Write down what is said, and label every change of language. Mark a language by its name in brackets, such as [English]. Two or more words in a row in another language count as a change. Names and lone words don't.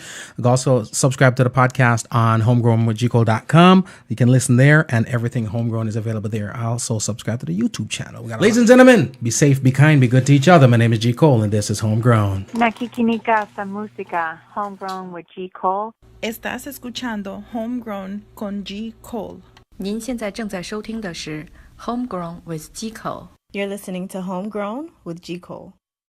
[English] You can also subscribe to the podcast on homegrownwithgcole.com. You can listen there, and everything Homegrown is available there. Also subscribe to the YouTube channel. Ladies and gentlemen, be safe, be kind, be good to each other. My name is G. Cole, and this is Homegrown. [Filipino] Nakikinika sa música, Homegrown with G. Cole. [Spanish] Estás escuchando Homegrown con G. Cole. [Chinese] 您现在正在收听的是 Homegrown with G. Cole. [English] You're listening to Homegrown with G. Cole.